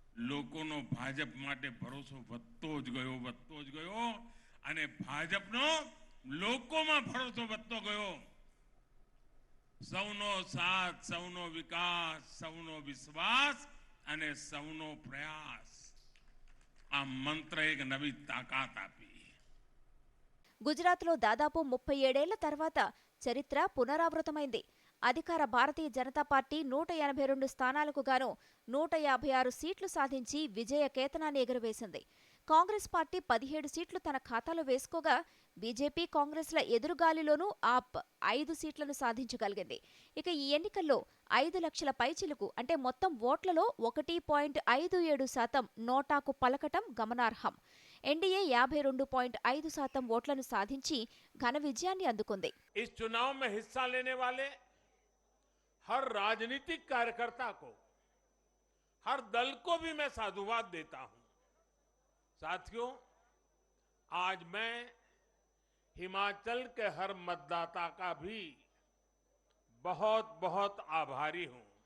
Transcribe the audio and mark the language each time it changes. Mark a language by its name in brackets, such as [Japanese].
[Gujarati] લોકોનો ભાજપ માટે ભરોસો વધતો જ ગયો અને ભાજપનો લોકોમાં ભરોસો વધતો ગયો. સૌનો સાથ, સૌનો વિકાસ, સૌનો વિશ્વાસ અને સૌનો પ્રયાસ, આ મંત્ર એક નવી તાકાત આપી. [Telugu] గుజరాత్లో దాదాపు 37 ఏళ్ల తర్వాత చరిత్ర పునరావృతమైంది. అధికార భారతీయ జనతా పార్టీ 182 స్థానాలకు గాను 156 సీట్లు సాధించి విజయ కేతనాన్ని ఎగురవేసింది. కాంగ్రెస్ పార్టీ 17 సీట్లు తన ఖాతాలో వేసుకోగా బీజేపీ కాంగ్రెస్ల ఎదురుగాలిలోనూ ఆప్ 5 సీట్లను సాధించగలిగింది. ఇక ఈ ఎన్నికల్లో 5 లక్షల పైచిలుకు అంటే మొత్తం ఓట్లలో 1.57% నోటాకు పలకటం గమనార్హం. ఎన్డీఏ 52.5% ఓట్లను సాధించి ఘన విజయాన్ని అందుకుంది. [Hindi] इस चुनाव में हिस्सा लेने वाले हर राजनीतिक कार्यकर्ता को, हर दल को भी मैं साधुवाद देता हूं. साथियों, आज मैं हिमाचल के हर मतदाता का भी बहुत बहुत आभारी हूं.